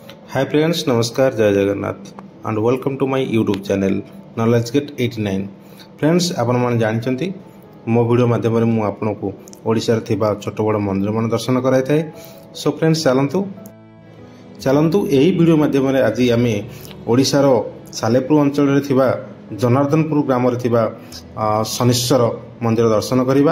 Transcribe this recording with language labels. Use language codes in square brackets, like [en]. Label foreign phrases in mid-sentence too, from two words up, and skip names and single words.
[en] Hi friends, Namaskar, Jai Jagannath and welcome to my YouTube channel Knowledge Get 89. Friends, [or] ଆପଣ ମାନେ ଜାଣିଛନ୍ତି ମୋ ଭିଡିଓ ମାଧ୍ୟମ ରେ ମୁଁ ଆପଣଙ୍କୁ ଓଡ଼ିଶା ରେ ଥିବା ଛୋଟ ବଡ଼ ମନ୍ଦିର ମାନ ଦର୍ଶନ କରାଇ ଥାଏ। [en] so friends [or] ଚାଲନ୍ତୁ ଏହି ଭିଡିଓ ମାଧ୍ୟମ ରେ ଆଜି ଆମେ ଓଡ଼ିଶା ର ସାଲେପୁର ଅଞ୍ଚଳ ରେ ଥିବା ଜନାର୍ଦ୍ଦନପୁର ଗ୍ରାମ ରେ ଥିବା ଶନିଶ୍ଚର ମନ୍ଦିର ଦର୍ଶନ କରିବା।